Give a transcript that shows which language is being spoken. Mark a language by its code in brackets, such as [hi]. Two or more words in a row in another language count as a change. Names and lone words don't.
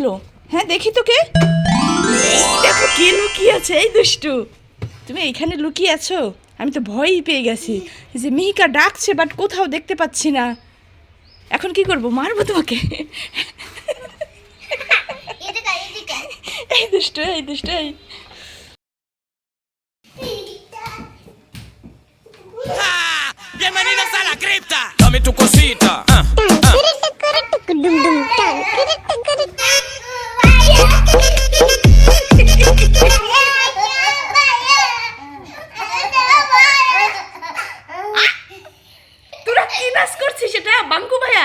[bn] হ্যাঁ, দেখি তো কে। এই দেখো কে লুকিয়ে আছে। এই দুষ্টু, তুমি এইখানে লুকিয়ে আছো? আমি তো ভয়ই পেয়ে গেছি যে মিহিকা ডাকছে বাট কোথাও দেখতে পাচ্ছি না। এখন কি করব? মারবো তোমাকে? এদিকে এদিকে এই দুষ্টু, এই দুষ্টু, এই [es] Bienvenidos a la cripta. Dame tu cosita. [bn] তোরা কি নাচ করছিস সেটা? বাঙ্কু ভাইয়া?